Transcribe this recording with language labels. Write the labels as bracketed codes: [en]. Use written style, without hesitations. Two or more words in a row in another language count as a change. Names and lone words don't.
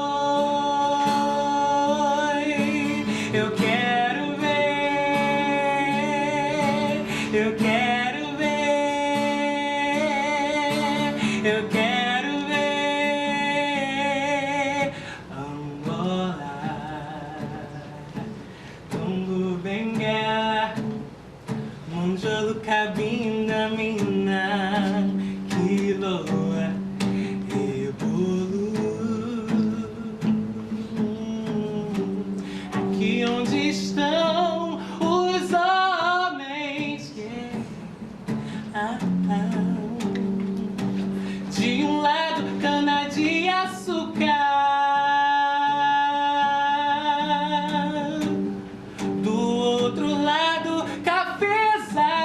[pt] Eu quero ver, eu quero ver, eu quero ver Angola, Congo, Benguela, monjolo cabina mina, quiloa, ebolu. Aqui onde estão os homens, de um lado cana de açúcar, do outro lado cafezal,